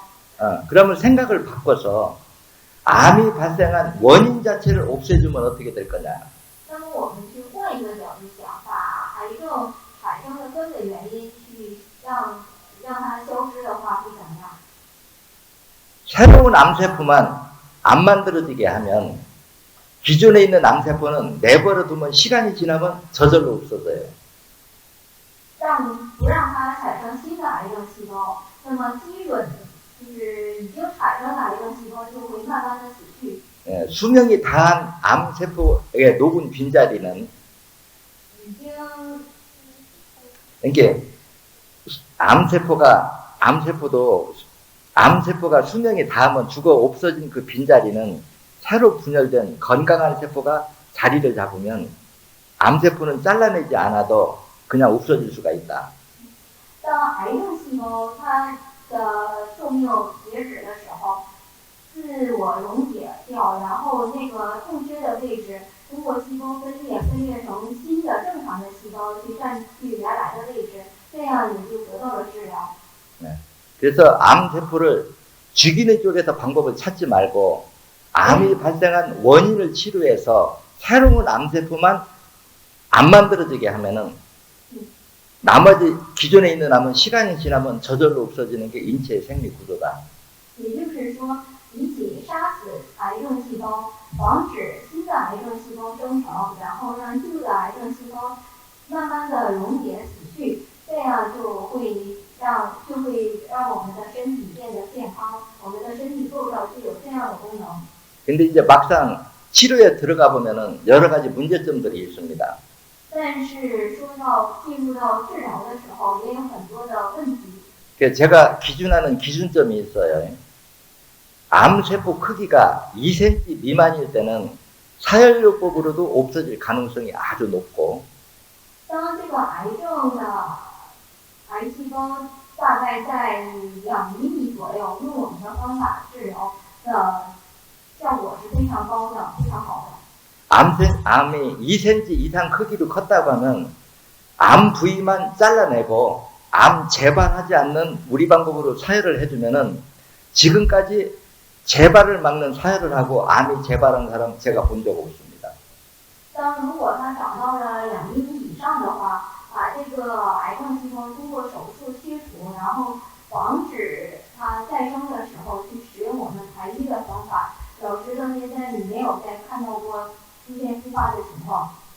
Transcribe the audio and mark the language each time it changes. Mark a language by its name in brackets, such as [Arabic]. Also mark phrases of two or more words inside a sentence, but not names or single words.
[Korean] 그러면 생각을 바꿔서 암이 발생한 원인 자체를 없애주면 어떻게 될 거냐? [Chinese] 那么我们去换一个角度想，把癌症产生的根本原因去让它消失的话，会怎么样？ [Korean] 새로운 암세포만 안 만들어지게 하면 기존에 있는 암세포는 내버려 두면 시간이 지나면 저절로 없어져요. [Chinese] 不让它产生新的癌症细胞，那么基准就是已经产生的癌症细胞就会慢慢的死去。 [Korean] 수명이 다한 암세포에 녹은 빈자리는 [Chinese] 已经 [Korean] 이게 암세포가 수명이 닿으면 죽어 없어진 그 빈자리는 새로 분열된 건강한 세포가 자리를 잡으면 암세포는 잘라내지 않아도 그냥 없어질 수가 있다. [Chinese] 当癌症细胞它的寿命截止的时候，自我溶解掉，然后那个空缺的位置通过细胞分裂成新的正常的细胞去占据原来的位置，这样也就得到了治疗。 [Korean] 그래서 암세포를 죽이는 쪽에서 방법을 찾지 말고 암이 발생한 원인을 치료해서 새로운 암세포만 안 만들어지게 하면은 나머지 기존에 있는 암은 시간이 지나면 저절로 없어지는 게 인체의 생리 구조다. [Chinese] 也就是说，比起杀死癌症细胞，防止新的癌症细胞生成，然后让旧的癌症细胞慢慢的溶解死去，这样就会让我们的身体变得健康，我们的身体构造具有这样的功能。 [Korean] 근데 이제 막상 치료에 들어가 보면은 여러 가지 문제점들이 있습니다. [Chinese] 但是进入到治疗的时候，也有很多的问题。 [Korean] 그래서 제가 기준하는 기준점이 있어요. 암세포 크기가 2cm 미만일 때는 사혈요법으로도 없어질 가능성이 아주 높고 [Chinese] 当这个癌症的癌细胞大概在2厘米左右，用我们的方法治疗的效果是非常高的，非常好的。 [Korean] 암이 2cm 이상 크기로 컸다고 하면 암 부위만 잘라내고 암 재발하지 않는 우리 방법으로 사혈을 해주면은 지금까지 재발을 막는 사혈을 하고 암이 재발한 사람 제가 본 적 없습니다. [Chinese] 如果它长到了2厘米以上的话，把这个癌症细胞通过手术切除，然后防止它再生的时候去使用我们排异的方法，老师到现在你没有再看到过出现复发的情况。